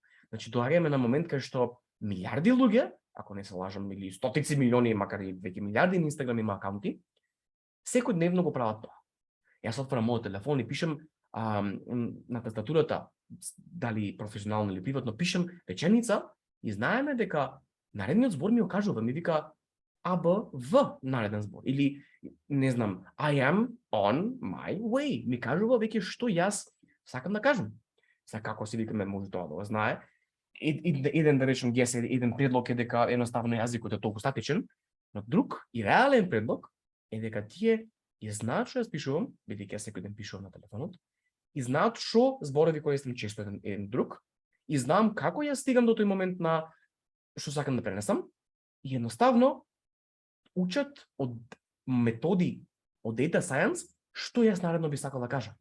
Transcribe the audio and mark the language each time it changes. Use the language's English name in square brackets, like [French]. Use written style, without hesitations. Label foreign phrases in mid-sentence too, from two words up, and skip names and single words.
[Macedonian] Значи, доаѓаме на момент кај што милиарди луѓе, ако не се лажам, или стотици милиони, макар и веќе милиарди на Инстаграм има акаунти, секојдневно го прават тоа. Јас отворам мојот телефон и пишам на тастатурата, дали професионално или приватно, пишам реченица и знаеме дека наредниот збор ми окажува, ми вика ABV нареден збор. Или, не знам, [English] I am on my way. [Macedonian] Ми кажува веќе што јас сакам да кажам. Сега како се викаме, може тоа да го знае. Еден, да речем, еден предлог е дека едноставно јазикот е толку статичен, но друг и реален предлог е дека тие ја знаат што јас пишувам, бидејќи јас секој ден пишувам на телефонот, и знаат што зборови користам често еден друг, и знам како ја стигам до тој момент на што сакам да пренесам, и едноставно учат од методи од [English] data science [Macedonian] што јас наредно би сакал да кажам.